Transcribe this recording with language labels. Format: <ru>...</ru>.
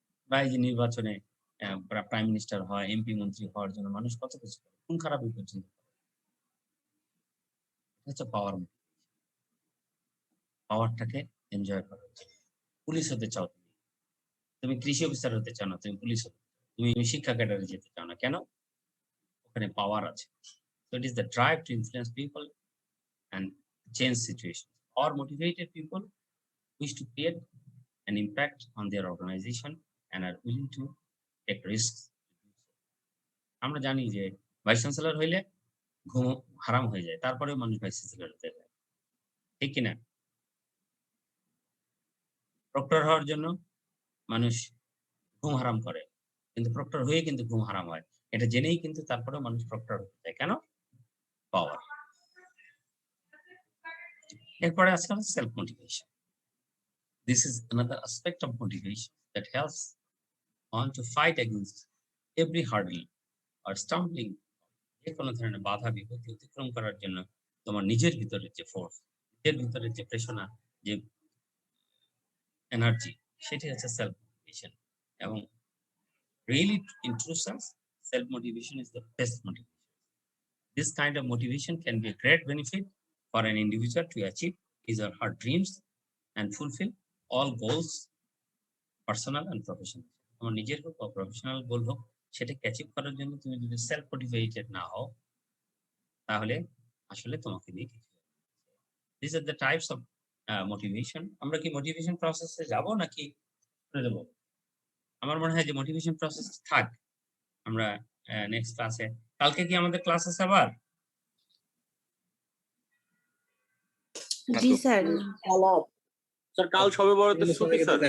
<bn>বা এই যে নির্বাচনে প্রাইম মিনিস্টার হয়, এমপি মন্ত্রী হওয়ার জন্য মানুষ কত কিছু করে, কোন খারাপ পর্যন্ত হচ্ছে পাওয়ার। পাওয়ারটাকে এনজয় করার জন্য। পুলিশ হতে চাও তুমি, তুমি কৃষি অফিসার হতে চাও না, তুমি পুলিশ হতে চাও, তুমি শিক্ষা ক্যাডারে যেতে চাও না, কেন? ওখানে পাওয়ার আছে।</bn> <en>So it is the drive to influence people and change situations. Or motivated people wish to create an impact on their organization and are willing to take risks.</en> <bn>আমরা জানি যে ভাইস চ্যান্সেলর হইলে ঘুম হারাম হয়ে যায়, তারপরে মানুষ ভাইস চ্যান্সেলর হতে যায়, ঠিক কিনা? প্রক্টর হওয়ার জন্য মানুষ ঘুম হারাম করে, কিন্তু প্রক্টর হয়ে কিন্তু ঘুম হারাম হয়, এটা জেনেই কিন্তু তারপরে মানুষ প্রক্টর হতে চায়, কেন? পাওয়ার। এরপরে আছে self motivation.</bn> <en>This is another aspect of motivation that helps one to fight against every hurdle or stumbling.</en> <bn>যে কোনো ধরনের বাধা বিপত্তি অতিক্রম করার জন্য তোমার নিজের ভিতরের যে ফোর্স, নিজের ভিতরের যে প্রেরণা, যে এনার্জি, সেটি হচ্ছে সেলফ মোটিভেশন। এবং</bn> <en>really in true sense, self motivation is the best motivation. This kind of motivation can be a great benefit for an individual to achieve his or her dreams and fulfill all goals, personal and professional.</en> <bn>তোমার নিজের হোক বা professional গোল হোক, সেটাকে achieve করার জন্য তুমি যদি সেলফ মোটিভেটেড না হও, তাহলে আসলে তোমাকে দিয়ে কিছু।</bn> <en>These are the types of motivation.</en> <bn>আমরা কি মোটিভেশন প্রসেসে যাব নাকি করে দেব? আমার মনে হয় যে মোটিভেশন প্রসেস থাক, আমরা নেক্সট ক্লাসে। কালকে কি আমাদের ক্লাস আছে আবার? জি স্যার। স্যার কাল সবে বড়তে ছুটি স্যার।</bn>